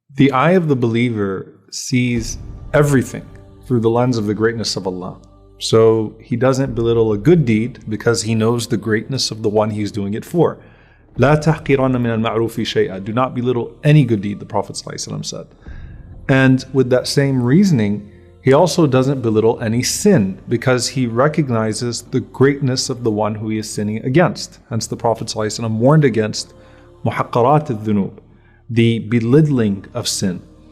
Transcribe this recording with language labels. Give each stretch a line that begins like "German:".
English: The eye of the believer sees everything through the lens of the greatness of Allah. So he doesn't belittle a good deed because he knows the greatness of the one he's doing it for.
Arabic: لا تحقرن من المعروف شيئا.
English: Do not belittle any good deed, the Prophet ﷺ said. And with that same reasoning, he also doesn't belittle any sin because he recognizes the greatness of the one who he is sinning against. Hence the Prophet ﷺ warned against muhaqqarat al-dhunub, the belittling of sin.